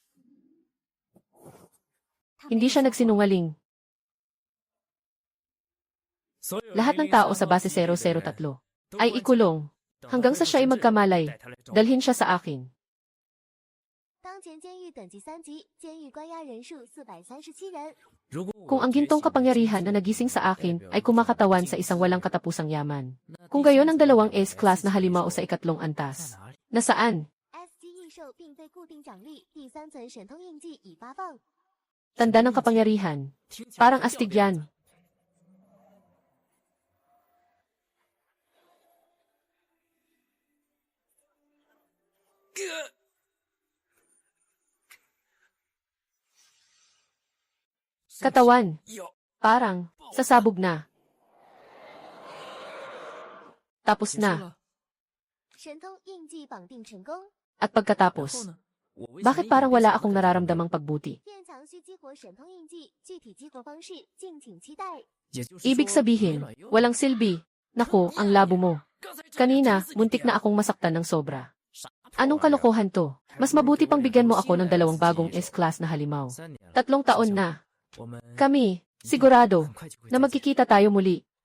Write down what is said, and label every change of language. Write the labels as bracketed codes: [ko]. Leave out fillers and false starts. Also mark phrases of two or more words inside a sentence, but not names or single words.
[tl] Hindi siya nagsinungaling. Lahat ng tao sa base 003 ay ikulong hanggang sa siya ay magkamalay. Dalhin siya sa akin. [zh] 当前监狱等级3级，监狱关押人数437人。 [tl] Kung ang gintong kapangyarihan na nagising sa akin ay kumakatawan sa isang walang katapusang yaman. Kung gayon ang dalawang S-class na halimaw sa ikatlong antas. Nasaan? [zh] S 级异兽并非固定奖励，第3层神通印记已发放。 [tl] Tanda ng kapangyarihan. Parang astig yan. Katawan. Parang, sasabog na. Tapos na. [zh] 神通印记绑定成功， [tl] At pagkatapos, bakit parang wala akong nararamdamang pagbuti? [zh] 变强需激活神通印记，具体激活方式敬请期待。 [tl] Ibig sabihin, walang silbi. Naku, ang labo mo. Kanina, muntik na akong masaktan ng sobra. Anong kalokohan to? Mas mabuti pang bigyan mo ako ng 2 bagong S-class na halimaw. 3 taon na. Kami, sigurado, na magkikita tayo muli.